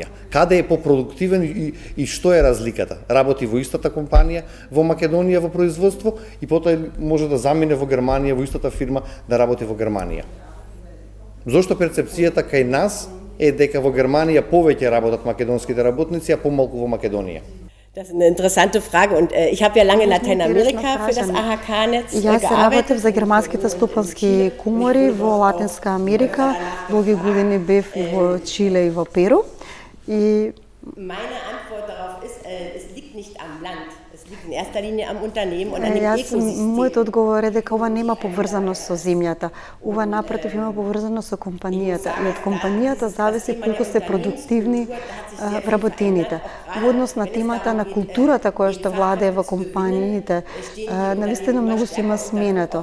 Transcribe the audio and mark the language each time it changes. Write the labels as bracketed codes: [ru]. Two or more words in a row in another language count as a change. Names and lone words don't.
[mk] Каде е попродуктивен и што е разликата? Работи во истата компанија во Македонија во производство и потоа може да замине во Германија во истата фирма да работи во Германија. Зошто перцепцијата кај нас е дека во Германија повеќе работат македонските работници, а помалку во Македонија? [de] Das ist eine interessante Frage und ich habe ja lange in Lateinamerika für das AHK-Netz gearbeitet. [mk] Јас работев за германските стопански комори во Латинска Америка, долги години бев и во Чиле и во Перу. И [de] meine Antwort darauf ist, es liegt nicht am Land. Es liegt in erster Linie am Unternehmen und an dem Ökosystem. [mk] Мојот одговор е дека ова нема поврзаност со земјата. Ова напротив има поврзаност со компанијата. И од компанијата зависи колку се продуктивни вработените. Во однос на темата на културата која што владее во компаниите, навистина многу се има сменето.